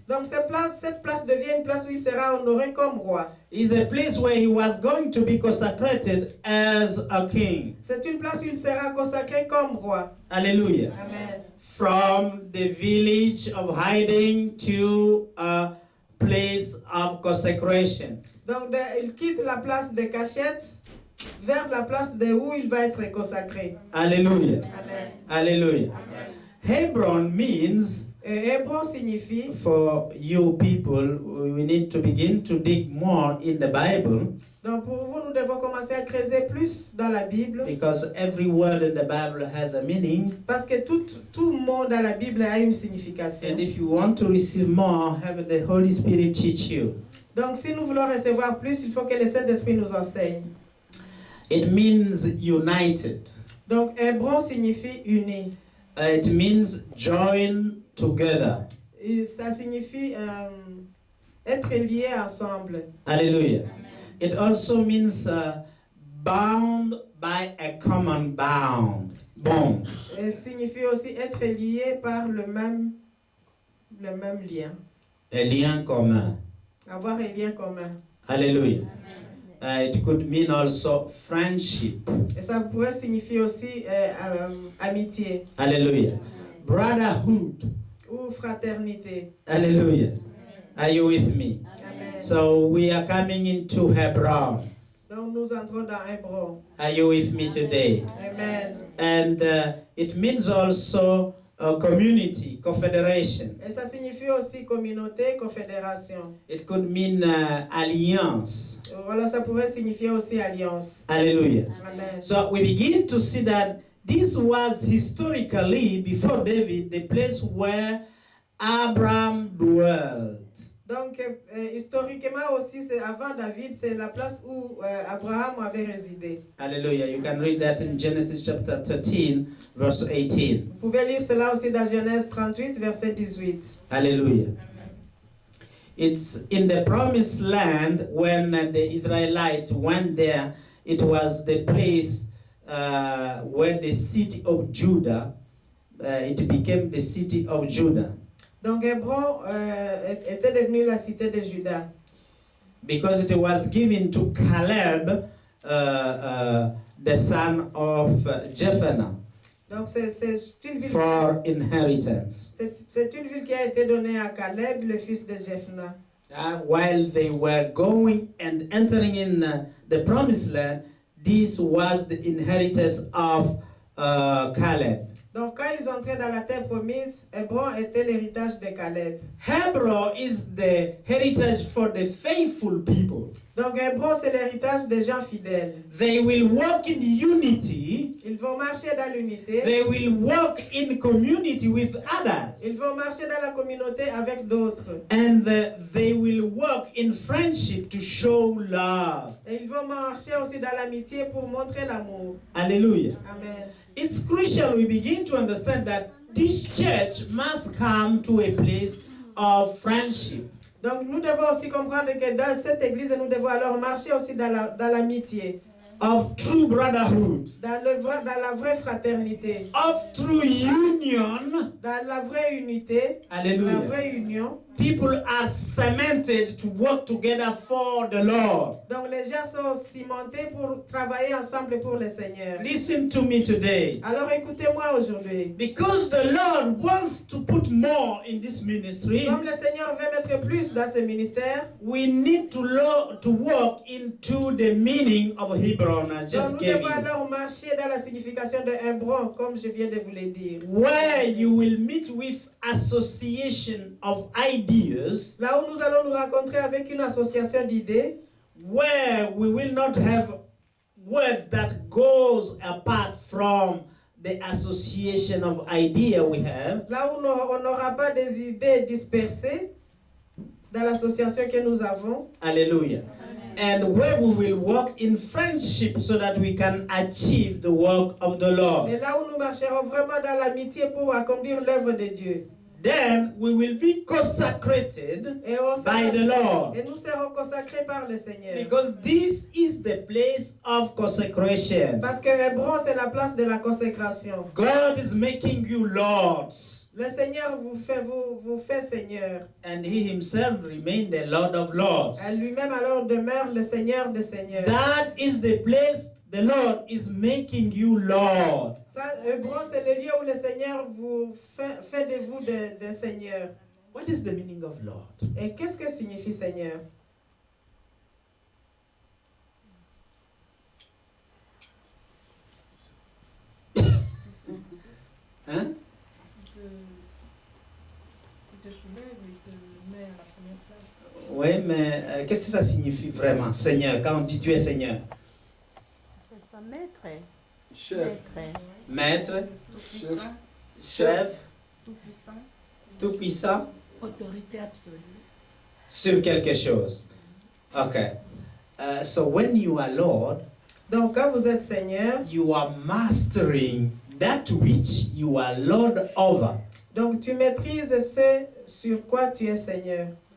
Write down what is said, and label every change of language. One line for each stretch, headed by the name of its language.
French: Donc cette place devient une place où il sera honoré comme roi.
English: It's a place where he was going to be consecrated as a king.
French: C'est une place où il sera consacré comme roi. Hallelujah. Amen.
English: From the village of hiding to a place of consecration.
French: Donc il quitte la place de cachette vers la place de où il va être consacré. Hallelujah. Amen.
English: Hallelujah. Hebron means,
French: Hébron signifie,
English: for you people, we need to begin to dig more in the Bible,
French: donc pour vous, nous devons commencer à creuser plus dans la Bible,
English: because every word in the Bible has a meaning.
French: parce que tout mot dans la Bible a une signification.
English: And if you want to receive more, have the Holy Spirit teach you.
French: Donc si nous voulons recevoir plus, il faut que le Saint-Esprit nous enseigne.
English: It means united.
French: Donc Hébron signifie uni.
English: It means join together.
French: Et ça signifie être liés ensemble. Hallelujah.
English: It also means bound by a common bond.
French: Et signifie aussi être lié par le même lien. Un lien commun. Avoir un lien commun. Hallelujah.
English: It could mean also friendship.
French: Et ça pourrait signifier aussi amitié
English: Hallelujah. Brotherhood.
French: ou fraternité.
English: Hallelujah. Are you with me? Amen. So we are coming into Hebron.
French: Donc nous entrons dans Hébron.
English: Are you with me today? Amen. And it means also community, confederation.
French: Et ça signifie aussi communauté, confédération.
English: It could mean alliance.
French: Voilà, ça pourrait signifier aussi alliance. Hallelujah. Amen.
English: So we begin to see that this was historically, before David, the place where Abraham dwelt.
French: Donc, historiquement aussi, c'est avant David, c'est la place où Abraham avait résidé. Hallelujah.
English: You can read that in Genesis chapter 13, verse 18.
French: Vous pouvez lire cela aussi dans Genèse 38, verset 18. Hallelujah.
English: It's in the promised land when the Israelites went there. It was the place where the city of Judah, it became the city of Judah.
French: Donc Hébron était devenu la cité de Juda.
English: Because it was given to Caleb, the son of Jephunneh,
French: Donc c'est une ville.
English: for inheritance.
French: C'est une ville qui a été donnée à Caleb, le fils de Jephunneh.
English: While they were going and entering in the promised land, this was the inheritance of Caleb.
French: Donc quand ils entraient dans la terre promise, Hébron était l'héritage de Caleb.
English: Hebron is the heritage for the faithful people.
French: Donc Hébron, c'est l'héritage des gens fidèles.
English: They will walk in unity.
French: Ils vont marcher dans l'unité.
English: They will walk in community with others.
French: Ils vont marcher dans la communauté avec d'autres.
English: And they will walk in friendship to show love.
French: Et ils vont marcher aussi dans l'amitié pour montrer l'amour. Hallelujah. Amen.
English: It's crucial we begin to understand that this church must come to a place of friendship.
French: Donc nous devons aussi comprendre que dans cette église, nous devons alors marcher aussi dans l'amitié.
English: Of true brotherhood.
French: Dans la vraie fraternité.
English: Of true union.
French: Dans la vraie unité. Hallelujah. La vraie union.
English: People are cemented to work together for the Lord.
French: Donc les gens sont cimentés pour travailler ensemble pour le Seigneur.
English: Listen to me today.
French: Alors écoutez-moi aujourd'hui.
English: Because the Lord wants to put more in this ministry,
French: Comme le Seigneur veut mettre plus dans ce ministère,
English: we need to walk into the meaning of Hebron. I
French: donc
English: just
French: nous
English: gave
French: devons
English: you.
French: alors marcher dans la signification de Hébron, comme je viens de vous le dire.
English: Where you will meet with association of ideas,
French: Là où nous allons nous rencontrer avec une association d'idées,
English: where we will not have words that goes apart from the association of idea we have.
French: là où on n'aura pas des idées dispersées dans l'association que nous avons. Hallelujah.
English: And where we will walk in friendship so that we can achieve the work of the Lord.
French: Et là où nous marcherons vraiment dans l'amitié pour accomplir l'œuvre de Dieu.
English: then we will be consecrated
French: Et, on
English: by the Lord.
French: et nous serons consacrés par le Seigneur.
English: Because this is the place of consecration.
French: Parce que Hébron, c'est la place de la consécration.
English: God is making you lords.
French: Le Seigneur vous fait Seigneur.
English: And he himself remained the Lord of lords.
French: À lui-même alors demeure le Seigneur des Seigneurs.
English: That is the place the Lord is making you Lord.
French: Ça, Hébron, c'est le lieu où le Seigneur vous fait de vous des seigneurs.
English: What is the meaning of Lord?
French: Et qu'est-ce que signifie Seigneur? Hein? Oui, mais qu'est-ce que ça signifie vraiment, Seigneur, quand on dit tu es Seigneur? C'est pas maître. Chef. Maître, Tout-puissant. chef, Tout-puissant. tout-puissant Autorité absolue. sur quelque chose.
English: Okay. So when you are Lord,
French: Donc quand vous êtes Seigneur,
English: you are mastering that which you are Lord over.
French: donc tu maîtrises ce sur quoi tu es Seigneur.